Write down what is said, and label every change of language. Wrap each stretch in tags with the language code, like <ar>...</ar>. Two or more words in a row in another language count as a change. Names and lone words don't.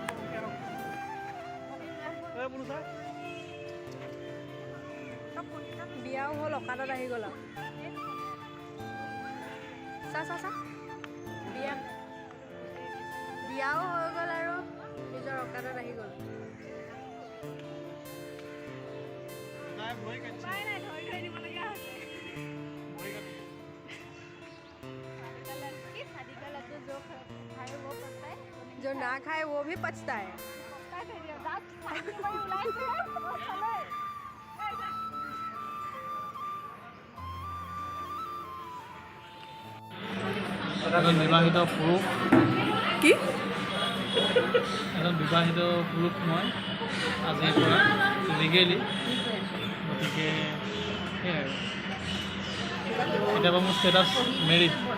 <as>বিয়াও হ'ল, অকাদত আহি গ'ল আৰু বিয়াও হৈ গ'ল আৰু নিজৰ অকাদত আহি গ'ল।</as> <hi>जो ना खाए वो भी पछता है।</hi> <as>এজন বিবাহিত পুৰুষ, কি এজন বিবাহিত পুৰুষ মই আজিৰ পৰা লিগেলি, গতিকে সেয়াই আৰু কেতিয়াবা মোৰ ষ্টেটাছ মেৰিড।</as>